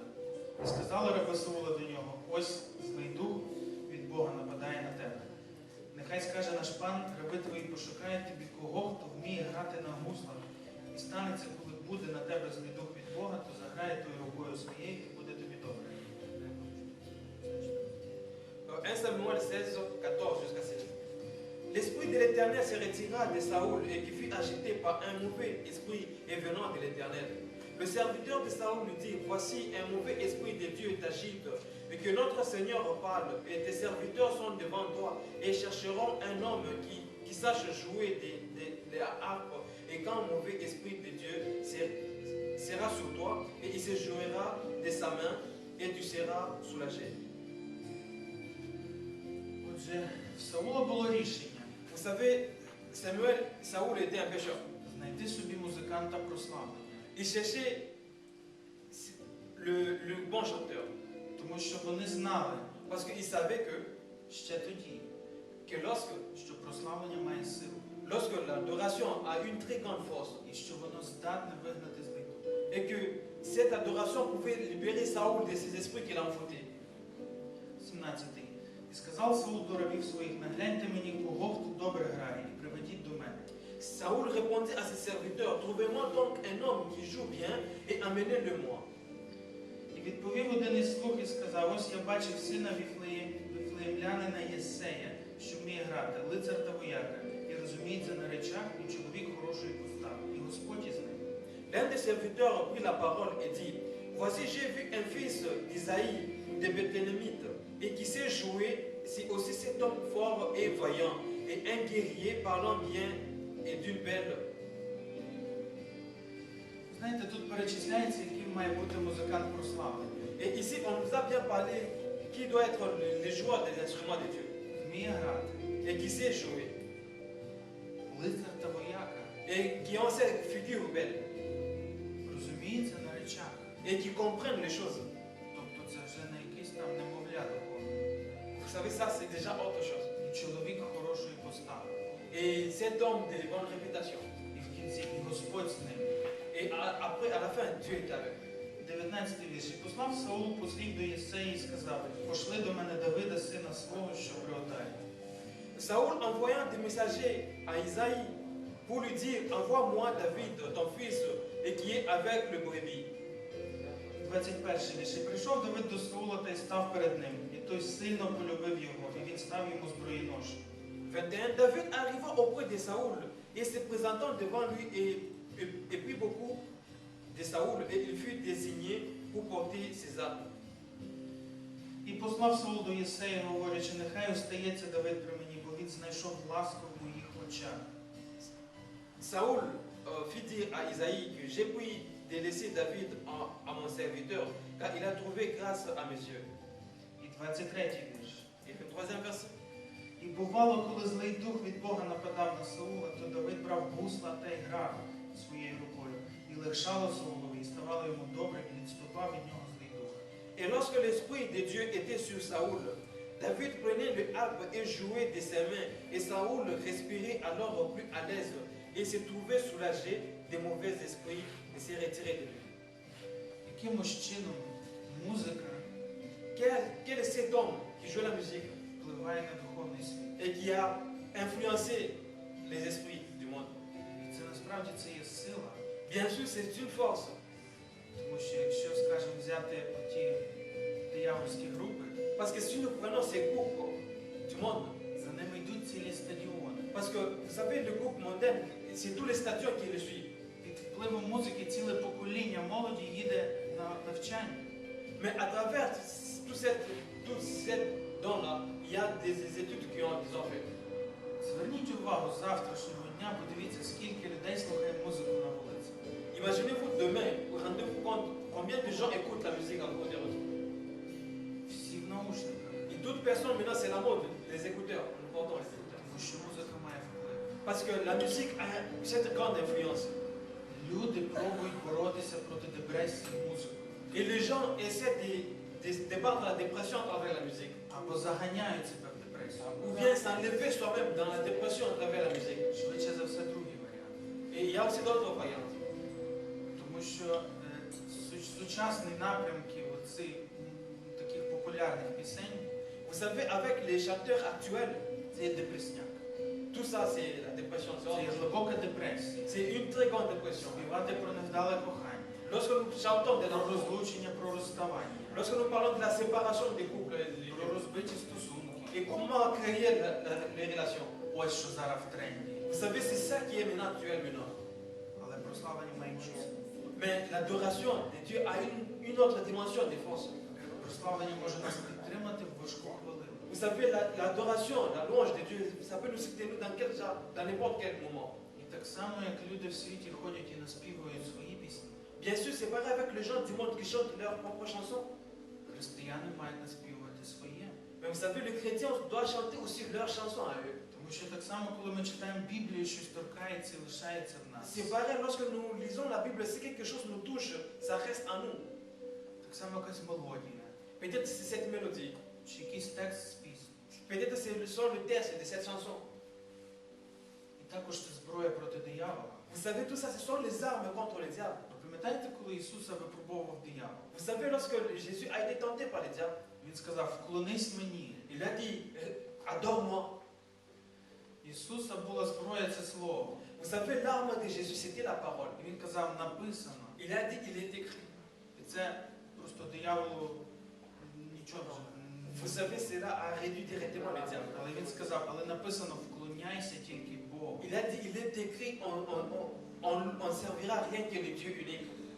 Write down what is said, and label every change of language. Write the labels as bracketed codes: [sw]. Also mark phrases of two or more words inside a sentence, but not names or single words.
[uk] І сказали раби Саула до нього: ось злий дух від Бога нападає на тебе. Нехай скаже наш пан, раби твої пошукають тобі кого, хто вміє грати на гуслах. І станеться, коли буде на тебе злий дух від Бога, то заграє тою рукою своєю і буде тобі добре. [fr] 1 Samuel 16, 14 jusqu'à 16. L'esprit de l'Éternel se retira de Saoul et qui fut agité par un mauvais esprit et venant de l'Éternel. Le serviteur de Saoul lui dit: voici un mauvais esprit de Dieu t'agite, et que notre Seigneur parle, et tes serviteurs sont devant toi, et chercheront un homme qui sache jouer des harpes, et quand un mauvais esprit de Dieu sera sur toi, et il se jouera de sa main, et tu seras soulagé. [uk] Отже, в Саула було рішення [fr] Vous savez, Saoul était un pécheur. [uk] знайти собі музиканта прославлення, [fr] Il cherchait le bon chanteur. [uk] тому що вони знали [fr] Parce qu'il savait [uk] ще тоді, [fr] que [uk] що прославлення має силу, [fr] lorsque l'adoration a une très grande force, [uk] і що воно здатне вигнати злий дух. [fr] et que cette adoration pouvait libérer Saoul de ces esprits qu'il a enfantés. [uk] 17. І сказав Саул до рабів своїх: нагляньте мені кого, хто добре грає, і приведіть до мене. [fr] Saoul répondit à ses serviteurs: trouvez-moi donc un homme qui joue bien et amenez-le-moi. [uk] І відповів один із слуг і сказав: ось я бачив сина віфлеємлянина Єсея, що вміє грати, лицар та вояка, і розуміється на речах, і чоловік хорошої постави, і Господь із ним. [fr] L'un des serviteurs prit la parole et dit: voici, j'ai vu un fils d'Isaïe de Bethléemite, et qui sait jouer, c'est aussi cet homme fort et vaillant, et un guerrier parlant bien et d'une belle. [uk] Знаєте, тут перечисляється, яким має бути музикант прославлений. [fr] Et ici, on nous a bien parlé qui doit être le joueur des instruments de Dieu, [uk] Вміє грати, [fr] et qui sait jouer, [uk] лицар та вояка, [fr] et qui ont cette figure belle, [uk] розуміється на речах. [fr] et qui comprennent les choses. [uk] Тобто це вже не якийсь там немовля такого. [fr] Vous savez, ça, c'est déjà autre chose. [uk] І чоловік хорошої постави. [fr] Et cet homme de bonne réputation. [uk] І в кінці і Господь з ним. [fr] Et après, à la fin, Dieu est avec. [uk] 19 вірш. І послав Саул послів до Єсеї і сказав: пошли до мене Давида, сина свого, що при Отаї. [fr] Saoul envoyant des messagers à Isaïe pour lui dire: envoie-moi David, ton fils, et qui est avec le brebis. [uk] 21 вірш. І прийшов Давид до Саула та й став перед ним. І той сильно полюбив його, і він став йому зброєнож. [fr] 21. David arriva auprès de Saoul et se présentant devant lui et prit beaucoup de Saoul, et il fut désigné pour porter ses armes. [uk] І послав Саул до Єсея, говорячи: нехай остається Давид при мені, бо він знайшов ласку в моїх очах. [fr] Saoul fit dire à Isaïe que j'ai pris de laisser David à mon serviteur, car il a trouvé grâce à mes yeux. [uk] І 23 вірш. [fr] Et le troisième verset. [uk] І бувало, коли злий дух від Бога нападав на Саула, то Давид брав гусла та й грав своєю рукою. І легшало Саулові, і ставало йому добре, і відступав від нього злий дух. [fr] Et lorsque l'Esprit de Dieu était sur Saoul, David prenait le harpe et jouait de ses mains, et Saoul respirait alors plus à l'aise, et se trouvait soulagé des mauvais esprits et se retirait de lui. [uk] Якимось чином музика [fr] Quel est cet homme qui joue la musique [uk] впливає на духовний світ. [fr] et qui a influencé les esprits du monde? [uk] І це насправді це є сила. [fr] Bien sûr, c'est une force. [uk] Тому що якщо, скажімо, взяти ті диявольські групи, [fr] Parce que si nous prenons ces groupes du monde, [uk] За ними йдуть цілі стадіони. [fr] parce que vous savez, le groupe mondain, c'est tous les stadions qui le suivent. [uk] Під впливом музики ціле покоління молоді їде на навчання. [fr] Mais à travers tout cette don-là, il y a des études qui ont fait. [uk] Зверніть увагу з завтрашнього дня, подивіться, скільки людей слухає музику на вулиці. [fr] Imaginez-vous demain, rendez-vous compte combien de gens écoutent la musique à côté de vous. [uk] Всі в наушниках. [fr] Et toute personne, maintenant, c'est la mode, les écouteurs. Nous portons les écouteurs. [uk] Тому що музика має вплив. [fr] Parce que la musique a cette grande influence. [uk] Люди пробують боротися проти депресії музикою. [fr] Et les gens essaient de battre la dépression à travers la musique. [uk] Або заганяють себе в депресію. [fr] Ou bien s'enlever soi-même dans la dépression à travers la musique. [uk] Швидше за все, другий варіант. [fr] Et il y a aussi d'autres variantes. [uk] Тому що сучасні напрямки оцих таких популярних пісень [fr] Vous savez, avec les chanteurs actuels, [uk] це є депресняк. [fr] tout ça c'est la dépression. [uk] Це є глибока депресія. [fr] C'est une très grande dépression. [uk] Співати про невдале кохання, [fr] Lorsque nous chantons de [uk] про [fr] l'amour, [uk] розлучення, про розставання, [fr] lorsque nous parlons de la séparation des couples, [uk] про розбиті стосунки. [fr] et comment créer les relations. [uk] Ось що зараз в тренді. [fr] Vous savez, c'est ça qui est maintenant actuel maintenant. [uk] Але прославлення має іншу силу. [fr] Mais l'adoration de Dieu a une autre dimension de force. [uk] Прославлення може нас підтримати в важку хвилину. [fr] Vous savez, l'adoration, la louange de Dieu, ça peut nous soutenir dans n'importe quel moment. [uk] І так само, як люди в світі ходять і наспівують свої пісні, [fr] Bien sûr, c'est pareil avec les gens du monde qui chantent leurs propres chansons. [uk] християни мають наспівувати своє. [fr] Mais vous savez, les chrétiens doivent chanter aussi leurs chansons à eux. [uk] Тому що так само, коли ми читаємо Біблію, щось торкається і лишається в нас. [fr] C'est pareil, lorsque nous lisons la Bible, si quelque chose nous touche, ça reste en nous. [uk] Так само якась мелодія, [fr] Peut-être c'est cette mélodie, [uk] чи якийсь текст з пісні. [fr] peut-être c'est le texte de cette chanson. [uk] І також це зброя проти диявола. [fr] Vous savez, tout ça, ce sont les armes contre le diable. [uk] Ви пам'ятаєте, коли Ісуса випробовував диявол? [fr] Vous savez, lorsque Jésus a été tenté par le diable, [uk] Він сказав, вклонись мені. [fr] il a dit, adore-moi. [uk] Ісуса була зброя, це слово. [fr] Vous savez, l'arme de Jésus, c'était la parole. [uk] І він казав, написано. [fr] Il a dit, il est écrit. [uk] І це просто дияволу нічого вже [fr] Vous savez, cela a réduit directement le diable. [uk] Але він сказав, але написано, вклоняйся тільки Богу. [fr] Il a dit, il est écrit, on servira rien que le Dieu unique.